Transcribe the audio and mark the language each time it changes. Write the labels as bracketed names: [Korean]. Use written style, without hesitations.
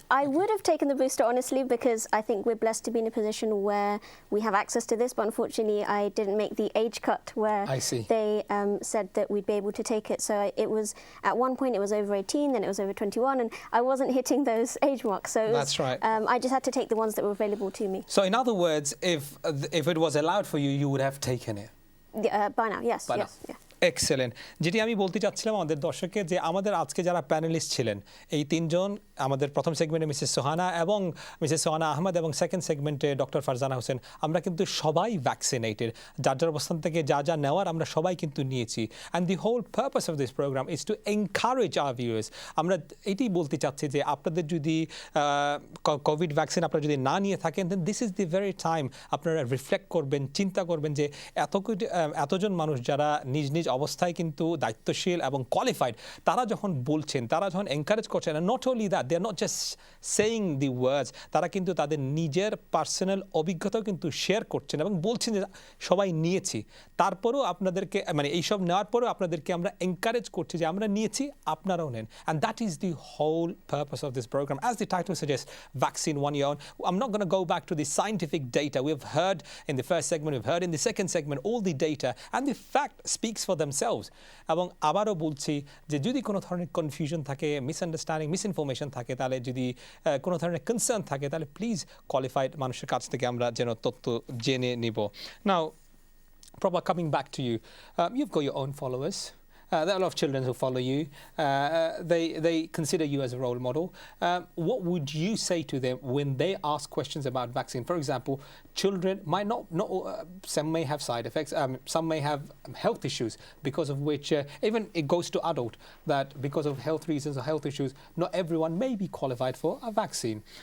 [English] I would have taken the booster, honestly, because I think we're blessed to be in a position where we have access to this, but unfortunately I didn't make the age cut where they said that we'd be able to take it. So it was, at one point it was over 18, then it was over 21, and I wasn't hitting those age marks. So it was, that's right. I just had to take the ones that were available to me. So in other words, if it was allowed for you, you would have taken it? By now, yes. By yes, now. yeah. Excellent. [Bangla] যেটি আমি বলতে চাচ্ছিলাম আমাদের দর্শককে, যে আমাদের আজকে যারা প্যানেলিস্ট ছিলেন, এই তিনজন, আমাদের প্রথম সেগমেন্টে মিসেস সুহানা এবং মিসেস সুহানা আহমেদ, এবং সেকেন্ড সেগমেন্টে ডক্টর ফারজানা হোসেন, আমরা কিন্তু সবাই ভ্যাকসিনেটেড। যার যার অবস্থান থেকে যা যা নেওয়ার আমরা সবাই কিন্তু নিয়েছি। [English] And the whole purpose of this programme is to encourage our viewers. [Bangla] আমরা এটাই বলতে চাচ্ছি যে আপনাদের যদি কোভিড ভ্যাকসিন আপনারা যদি না নিয়ে থাকেন, [English] then this is the very time [Bangla] আপনারা রিফ্লেক্ট করবেন, চিন্তা করবেন যে এতজন মানুষ যারা নিজ নিজ অবস্থায় কিন্তু দায়িত্বশীল এবং কোয়ালিফাইড, তারা যখন বলছেন, তারা যখন এনকারেজ করছেন, [English] not only that, they are not just saying the words, [Bangla] তারা কিন্তু তাদের নিজের পার্সোনাল অভিজ্ঞতাও কিন্তু শেয়ার করছেন এবং বলছেন যে সবাই নিয়েছি, তারপরেও আপনাদেরকে, মানে এইসব নেওয়ার পরেও আপনাদেরকে আমরা এনকারেজ করছি যে আমরা নিয়েছি, আপনারাও নেন। [English] And that is the whole purpose of this programme. As the title suggest, vaccine 1 year on. I'm not going to go back to the scientific data. We've heard in the first segment, we've heard in the second segment all the data, and the fact speaks for themselves. [Bangla] এবং আবারও বলছি যে যদি কোনো ধরনের confusion থাকে, misunderstanding, misinformation থাকে, তাহলে যদি কোনো ধরনের কনসার্ন থাকে, তাহলে প্লিজ কোয়ালিফাইড মানুষের কাছ থেকে আমরা যেন তথ্য জেনে নিব। [English] Now Propa, coming back to you, you've got your own followers. There are a lot of children who follow you. They consider you as a role model. What would you say to them when they ask questions about vaccine? For example, children might not some may have side effects, some may have health issues, because of which even it goes to adult, that because of health reasons or health issues, not everyone may be qualified for a vaccine.